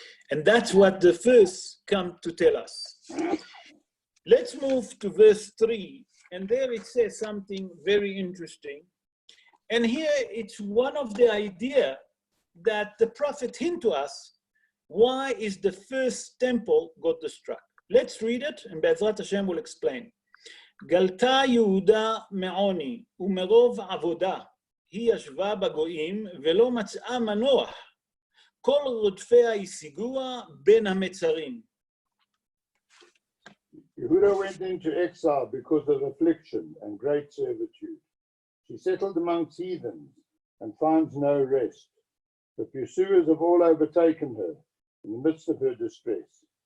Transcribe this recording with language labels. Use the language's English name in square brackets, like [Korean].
[English] And that's what the verse come to tell us. Let's move to verse 3. And there it says something very interesting. And here it's one of the idea that the prophet hint to us, why is the first temple got destroyed? Let's read it, and Be'ezrat Hashem will explain. [Hebrew] גלתה יהודה מעוני ומרוב עבודה, היא ישבה בגויים ולא מצאה מנוח, כל רודפיה השיגוה בין המצרים. [English] Yehuda went into exile because of affliction and great servitude. She settled amongst heathens and finds no rest. The pursuers have all overtaken her in the midst of her distress.